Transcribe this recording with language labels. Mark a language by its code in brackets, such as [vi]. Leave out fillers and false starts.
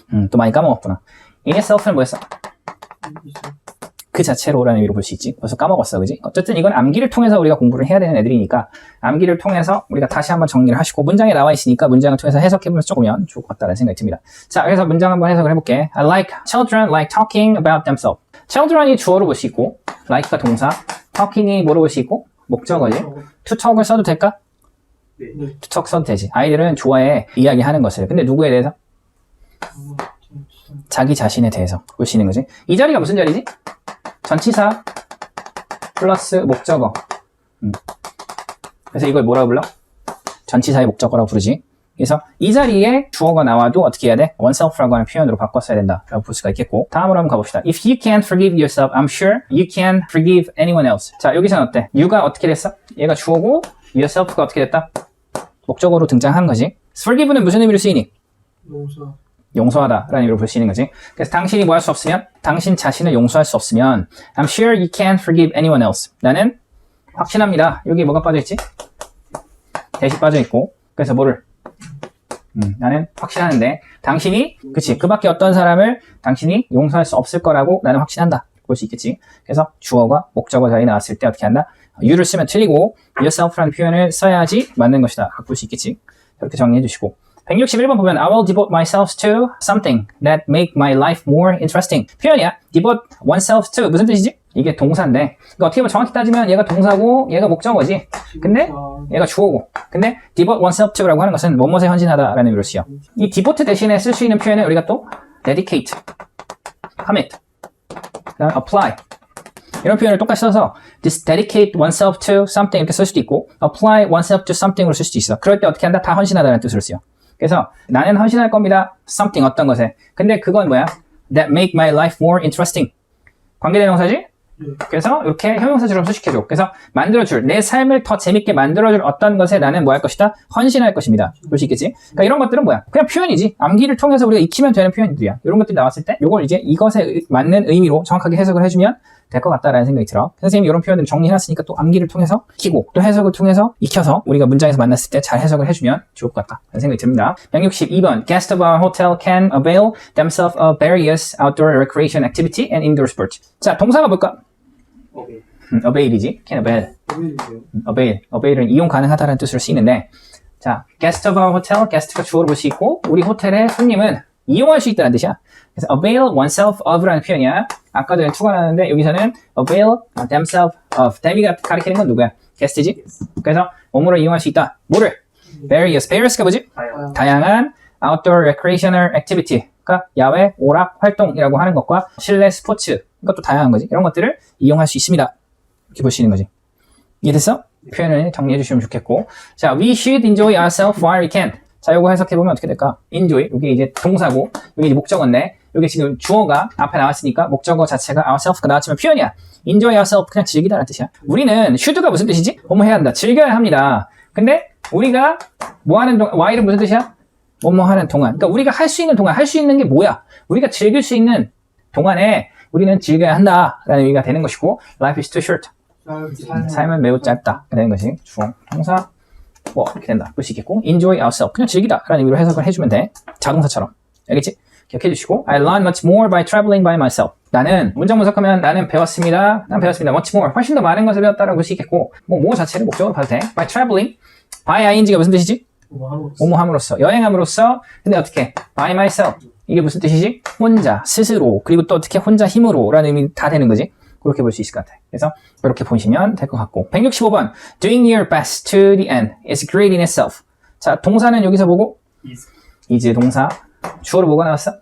[ko] 또 많이 까먹었구나. in itself는 뭐였어? 그 자체로라는 의미로 볼 수 있지. 벌써 까먹었어, 그지? 어쨌든 이건 암기를 통해서 우리가 공부를 해야 되는 애들이니까 암기를 통해서 우리가 다시 한번 정리를 하시고 문장에 나와 있으니까 문장을 통해서 해석해보면 조금면 좋을 것 같다는 생각이 듭니다. 자, 그래서 문장 한번 해석을 해볼게. [en] I like children like talking about themselves. [ko] children이 주어로 볼 수 있고 like가 동사, talking이 뭐로 볼 수 있고 목적어지. to talk을 써도 될까? 네. to talk 써도 되지. 아이들은 좋아해 이야기하는 것을. 근데 누구에 대해서? 자기 자신에 대해서 볼 수 있는 거지. 이 자리가 무슨 자리지? 전치사 플러스 목적어. 그래서 이걸 뭐라고 불러? 전치사의 목적어라고 부르지. 그래서 이 자리에 주어가 나와도 어떻게 해야 돼? oneself라고 하는 표현으로 바꿨어야 된다라고 볼 수가 있겠고 다음으로 한번 가봅시다. [en] If you can't forgive yourself, I'm sure you can forgive anyone else. [ko] 자, 여기서는 어때? you가 어떻게 됐어? 얘가 주어고 yourself가 어떻게 됐다? 목적어로 등장한 거지. forgive는 무슨 의미로 쓰이니? 용서. 용서하다라는 의미로 볼 수 있는 거지. 그래서 당신이 뭐 할 수 없으면 당신 자신을 용서할 수 없으면 [en] I'm sure you can't forgive anyone else. [ko] 나는 확신합니다. 여기 뭐가 빠져있지? 대시 빠져있고 그래서 뭐를? 나는 확신하는데 당신이 그치 그 밖에 어떤 사람을 당신이 용서할 수 없을 거라고 나는 확신한다. 볼 수 있겠지. 그래서 주어가 목적어 자리에 나왔을 때 어떻게 한다? you를 쓰면 틀리고 yourself라는 표현을 써야지 맞는 것이다. 볼 수 있겠지. 이렇게 정리해 주시고 161번 보면 [en] I will devote myself to something that make my life more interesting. [ko] 표현이야. devote oneself to 무슨 뜻이지? 이게 동사인데 그러니까 어떻게 보면 정확히 따지면 얘가 동사고 얘가 목적어지. 근데 얘가 주어고 근데 devote oneself to라고 하는 것은 뭐뭐에 헌신하다라는 의미로 쓰여. 이 devote 대신에 쓸 수 있는 표현은 우리가 또 dedicate, commit, 그다음에 apply 이런 표현을 똑같이 써서 [en] dedicate oneself to something [ko] 이렇게 쓸 수도 있고 [en] apply oneself to something [ko] 으로 쓸 수도 있어. 그럴 때 어떻게 한다? 다 헌신하다라는 뜻으로 쓰여. 그래서 나는 헌신할 겁니다. something 어떤 것에. 근데 그건 뭐야? [en] that make my life more interesting. [ko] 관계대명사지? 그래서 이렇게 형용사처럼 수식해줘. 그래서 만들어줄, 내 삶을 더 재밌게 만들어줄 어떤 것에 나는 뭐 할 것이다? 헌신할 것입니다. 볼 수 있겠지? 그러니까 이런 것들은 뭐야? 그냥 표현이지. 암기를 통해서 우리가 익히면 되는 표현들이야. 이런 것들이 나왔을 때 이걸 이제 이것에 맞는 의미로 정확하게 해석을 해주면 될 것 같다라는 생각이 들어. 선생님이 이런 표현들을 정리해놨으니까 또 암기를 통해서 익히고 또 해석을 통해서 익혀서 우리가 문장에서 만났을 때 잘 해석을 해주면 좋을 것 같다라는 생각이 듭니다. [en] 162번 Guests of our hotel can avail themselves of various outdoor recreation activity and indoor sport. [ko] 자, 동사가 뭘까? avail이지. can avail. avail은 이용 가능하다는 뜻으로 쓰이는데 자, guest of our hotel, guest가 주어로 볼 수 있고 우리 호텔의 손님은 이용할 수 있다는 뜻이야. 그래서 avail oneself of라는 표현이야. 아까 전에 투가 나왔는데 여기서는 avail themselves of. them이 가리키는 건 누구야? guest지. 그래서 몸으로 이용할 수 있다. 뭐를? various가 뭐지? 다양한 [en] outdoor recreational activity. [ko] 그러니까 야외 오락 활동이라고 하는 것과 실내 스포츠. 이것도 다양한 거지. 이런 것들을 이용할 수 있습니다. 이렇게 볼 수 있는 거지. 이해됐어? 표현을 정리해 주시면 좋겠고. [en] 자, we should enjoy ourselves while we can. [ko] 자, 요거 해석해보면 어떻게 될까? enjoy, 이게 이제 동사고, 이게 이제 목적어인데, 이게 지금 주어가 앞에 나왔으니까 목적어 자체가 ourself가 나왔지만 표현이야. enjoy ourselves, 그냥 즐기다라는 뜻이야. 우리는 should가 무슨 뜻이지? 뭐뭐 해야 한다. 즐겨야 합니다. 근데 우리가 뭐 하는 동안, while은 무슨 뜻이야? 뭐뭐 하는 동안. 그러니까 우리가 할 수 있는 동안, 할 수 있는 게 뭐야? 우리가 즐길 수 있는 동안에 우리는 즐겨야 한다라는 의미가 되는 것이고, [en] life is too short. [ko] 삶은 매우 짧다. 되는 것이 주어, 동사, 뭐 이렇게 된다. 볼 수 있겠고, enjoy ourselves. 그냥 즐기다 라는 의미로 해석을 해주면 돼. 자동사처럼. 알겠지? 기억해 주시고, [en] I learned much more by traveling by myself. [ko] 나는, 문장 분석하면 나는 배웠습니다. 난 배웠습니다. much more. 훨씬 더 많은 것을 배웠다라고 볼 수 있겠고, 뭐 자체를 목적으로 봐도 돼. [en] by traveling. [ko] by ing가 무슨 뜻이지? 뭐뭐함으로써. 여행함으로써. 근데 어떻게? by myself. 이게 무슨 뜻이지? 혼자, 스스로. 그리고 또 어떻게 혼자 힘으로 라는 의미 다 되는 거지. 그렇게 볼 수 있을 것 같아요. 그래서 그렇게 보시면 될 것 같고 165번 [en] Doing your best to the end is great in itself. [ko] 자, 동사는 여기서 보고 is 동사 주어로 뭐가 나왔어?